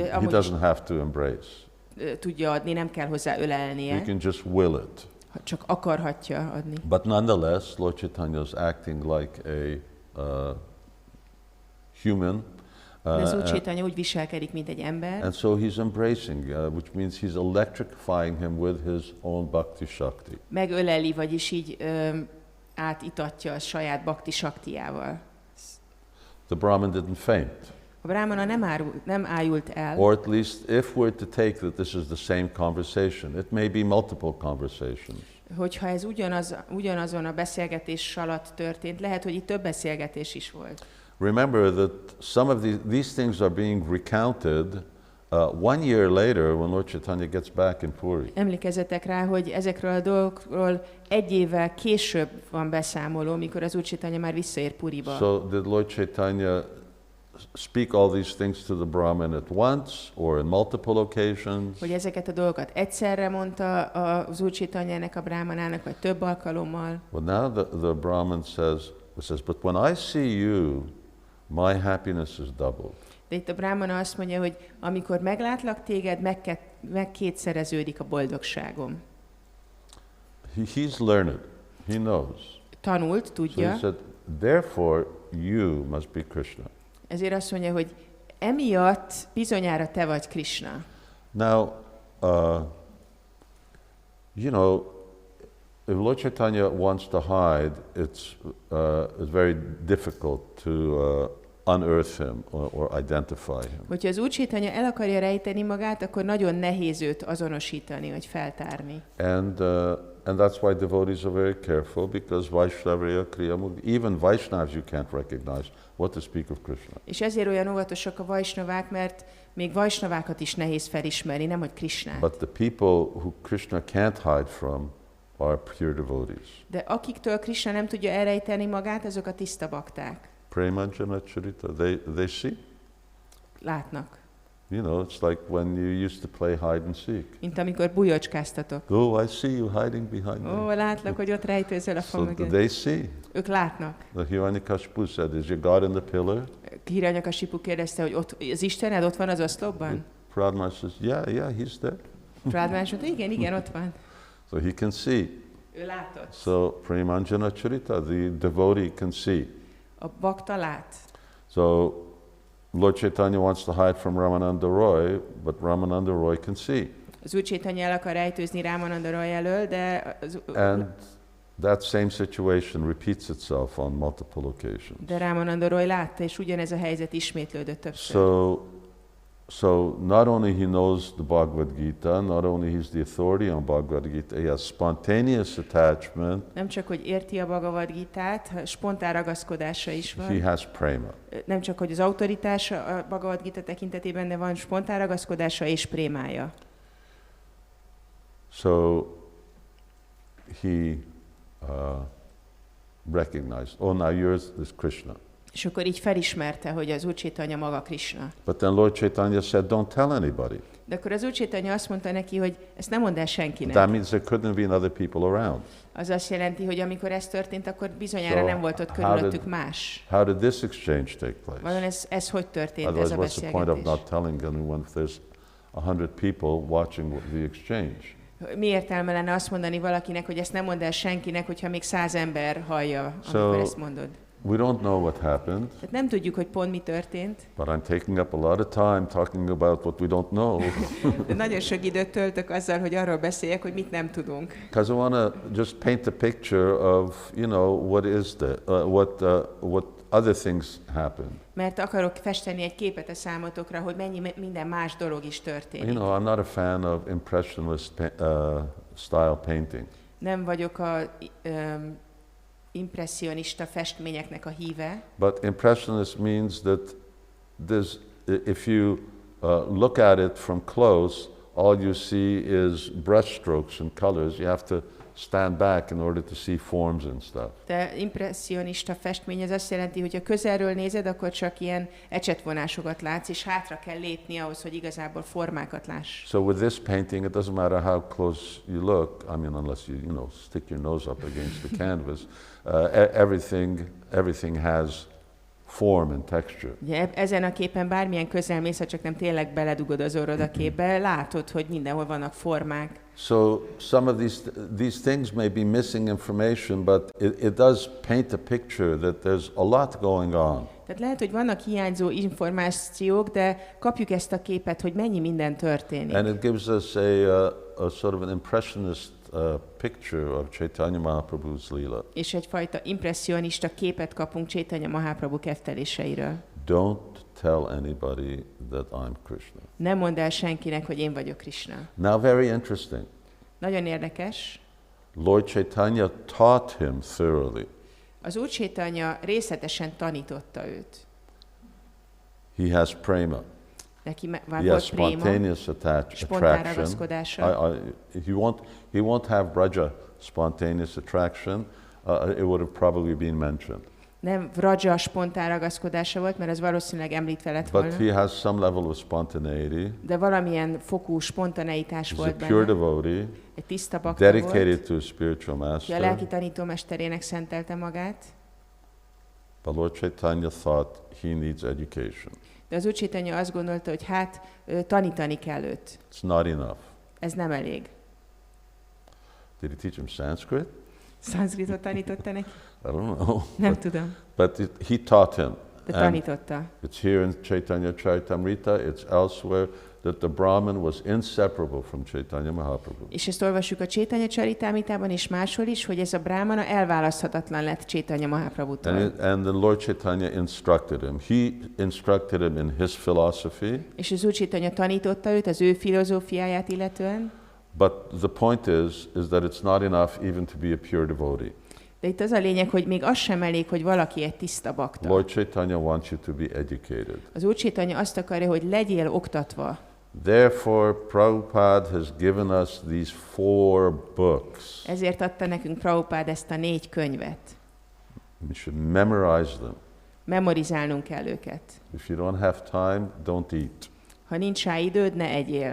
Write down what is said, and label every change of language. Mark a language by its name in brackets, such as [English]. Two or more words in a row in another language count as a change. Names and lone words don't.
[English] He [Hungarian] amúgy [English] doesn't have to embrace. [Hungarian] tudja adni, nem kell hozzá ölelnie, [English] He can just will it. [Hungarian] csak akarhatja adni. [English] But nonetheless, Lord Chaitanya is acting like a human. [Hungarian] De az Úr Caitanya úgy viselkedik, mint egy ember. [English] And so he's embracing, which means he's electrifying him with his own [Sanskrit] bhakti shakti. [Hungarian] Megöleli, vagyis így átitatja a saját [Sanskrit] bhakti shaktiával. [English] The Brahmin didn't faint. [Hungarian] A brāhmana nem ájult el. [English] Or at least if we're to take that this is the same conversation, it may be multiple conversations. [Hungarian] Hogyha ez ugyanazon a beszélgetés alatt történt, lehet, hogy itt több beszélgetés is volt. [English] Remember that some of these things are being recounted 1 year later when Lord Chaitanya gets back in Puri. [Hungarian] Emlékezzetek rá, hogy ezekről a dolgokról 1 évvel később van beszámoló, mikor az Úr Caitanya már visszaér Puriba. [English] So did Lord Chaitanya speak all these things to the Brahmin at once or in multiple occasions? [Hungarian] Hogy ezeket a dolgokat egyszerre mondta az Úr Caitanyának a brāhmanának, vagy több alkalommal. [English] Well, now the Brahmin says, but when I see you, my happiness is doubled. [Hungarian] De itt a brāhmana azt mondja, hogy amikor meglátlak téged, megkétszereződik a boldogságom. [English] He's learned. He knows. [Hungarian] Tanult, tudja. [English] So he said, therefore you must be Krishna. [Hungarian] Ezért azt mondja, hogy emiatt bizonyára te vagy Krishna. [English] Now, you know, if Lord Chaitanya wants to hide, it's very difficult to unearth him or identify him. [Hungarian] Hogyha az Úr Caitanya el akarja rejteni magát, akkor nagyon nehéz őt azonosítani, vagy feltárni. [English] And that's why devotees are very careful, because [Sanskrit] Vaishnavya Kriya Mukti, [English] even Vaishnavas you can't recognize, what to speak of Krishna. [Hungarian] És ezért olyan óvatosak a vajsnavák, mert még vajsnavákat is nehéz felismerni, nem hogy Krishnát. [English] But the people who Krishna can't hide from are pure devotees. [Hungarian] De akiktől Krishna nem tudja elrejteni magát, azok a tiszta bakták. [Sanskrit] Premanjana Charita, [English] they see. [Hungarian] Látnak. [English] You know, it's like when you used to play hide and seek. [Hungarian] Mint amikor bujocskáztatok. [English] Oh, I see you hiding behind me. [Hungarian] Ó, látlak, hogy ott rejtőzöl a fa mögött. [English] So they see. [Hungarian] Ők látnak. [English] The Hiranyakashipu said, is your God in the pillar? [Hungarian] Hiranyakashipu kérdezte, hogy ott, az Istened ott van az oszlopban? [English] Prahlāda says, yeah, he's there. [Hungarian] Prahlāda mondta, igen, ott van. [English] So he can see. [Hungarian] Ő látott. [Sanskrit] So Premanjana Charita, [English] the devotee can see. [Hungarian] A bakta lát. [English] So Lord Chaitanya wants to hide from Ramananda Roy, but Ramananda Roy can see. [Hungarian] Az Úr Caitanya el akar rejtőzni Ramananda Roy elől, de [English] And that same situation repeats itself on multiple occasions. [Hungarian] De Ramananda Roy látta, és ugyanez a helyzet ismétlődött többször. [English] So So not only he knows the Bhagavad-gītā, not only he's the authority on Bhagavad-gītā, he has spontaneous attachment. [Hungarian] Nem csak, hogy érti a Bhagavad-gītát, spontán ragaszkodása is van. [English] He has prema. [Hungarian] Nem csak, hogy az autoritás a Bhagavad-gītā tekintetében, de van spontán ragaszkodása és prémája. [English] So he recognized, oh, now yours is Krishna. [Hungarian] És akkor így felismerte, hogy az Úr Chaitanya maga Krishna. [English] But then Lord Chaitanya said, don't tell anybody. [Hungarian] De akkor az Úr Chaitanya azt mondta neki, hogy ezt nem mondd el senkinek. [English] That means there couldn't have been other people around. [Hungarian] Az azt jelenti, hogy amikor ez történt, akkor bizonyára nem volt ott körülöttük más. [English] How did this exchange take place? [Hungarian] Vajon ez hogy történt, [English] Otherwise, [Hungarian] ez a [English] what's the point of [Hungarian] beszélgetés? [English] not telling anyone if there's 100 people watching the exchange? [Hungarian] Mi értelme lenne azt mondani valakinek, hogy ezt nem mondd el senkinek, hogyha még 100 ember hallja, amikor ezt mondod? [English] We don't know what happened. [Hungarian] Tehát nem tudjuk, hogy pont mi történt. [English] But I'm taking up a lot of time talking about what we don't know. [Hungarian] De nagyon sok időt töltök azzal, hogy arról beszéljek, hogy mit nem tudunk. [English] Because I want to just paint a picture of, you know, what is what other things happened. [Hungarian] Mert akarok festeni egy képet a számotokra, hogy mennyi minden más dolog is történik. [English] You know, I'm not a fan of impressionist style painting. [Hungarian] Nem vagyok a impressionista festményeknek a híve. [English] But impressionist means that if you look at it from close, all you see is brushstrokes and colors. You have to stand back in order to see forms and stuff. [Hungarian] De impressionista festmény az azt jelenti, hogy ha közelről nézed, akkor csak ilyen ecsetvonásokat látsz, és hátra kell lépni ahhoz, hogy igazából formákat láss. [English] So with this painting, it doesn't matter how close you look. I mean, unless you stick your nose up against the canvas. Everything has form and texture. [Hungarian] Ugye, ezen a képen bármilyen közel mész, ha csak nem tényleg beledugod az orrod a képbe, látod, hogy mindenhol vannak formák. [English] So some of these things may be missing information, but it does paint a picture that there's a lot going on. [Hungarian] Tehát lehet, hogy vannak hiányzó információk, de kapjuk ezt a képet, hogy mennyi minden történik. [English] And it gives us a sort of an impressionist picture of Caitanya Mahaprabhu's lila. [Hungarian] És egyfajta impressionista képet kapunk Caitanya Mahaprabhu kefteléseiről. [English] Don't tell anybody that I'm Krishna. [Hungarian] Nem mondd el senkinek, hogy én vagyok Krishna. [English] Now, very interesting. [Hungarian] Nagyon érdekes. [English] Lord Chaitanya taught him thoroughly. [Hungarian] Az Úr Chaitanya részletesen tanította őt. [English] He has prema. [Hungarian] Neki [English] He [Hungarian] volt [English] has [Hungarian] préma, [English] spontaneous [Hungarian] spontán ragaszkodása. [English] He won't have braja spontaneous attraction. It would have probably been mentioned. [Hungarian] Nem vraja spontán ragaszkodása volt, mert az valószínűleg említve lett volna. [English] But he has some level of spontaneity. [Hungarian] De valamilyen fokú spontaneitás [English] He's [Hungarian] volt [English] a pure [Hungarian] benne. [English] devotee, [Hungarian] Egy tiszta bakta [English] dedicated [Hungarian] volt, [English] to a spiritual [Hungarian] ki a [English] master. [Hungarian] lelki tanítómesterének szentelte magát. [English] But Lord Chaitanya thought he needs education. [Hungarian] De az Úr Chaitanya azt gondolta, hogy tanítani kell őt. [English] It's not enough. [Hungarian] Ez nem elég. [English] Did he teach him Sanskrit? [Hungarian] Szanszkritot tanította neki? [English] I don't know. [Hungarian] Nem tudom, [English] But he taught him. [Hungarian] de [English] And [Hungarian] tanította. [English] it's here in Caitanya Charitamrita, it's elsewhere, that the Brahman was inseparable from Caitanya Mahaprabhu. [Hungarian] És ezt olvassuk a Caitanya Charitamritában és máshol is, hogy ez a brāhmana elválaszthatatlan lett Caitanya Mahaprabhutól. [English] And the Lord Chaitanya instructed him. He instructed him in his philosophy. [Hungarian] És az Úr Chaitanya tanította őt az ő filozófiáját illetően. [English] But the point is that it's not enough even to be a pure devotee. [Hungarian] De itt az a lényeg, hogy még az sem elég, hogy valaki egy tiszta bakta. [English] Lord Chaitanya wants you to be educated. [Hungarian] Az Úr Chaitanya azt akarja, hogy legyél oktatva. [English] Therefore, Prabhupada has given us these 4 books. [Hungarian] Ezért adta nekünk Prabhupád ezt a 4 könyvet. [English] We should memorize them. [Hungarian] Memorizálnunk kell őket. [English] If you don't have time, don't eat. [Hungarian] Ha nincs rá időd, ne egyél.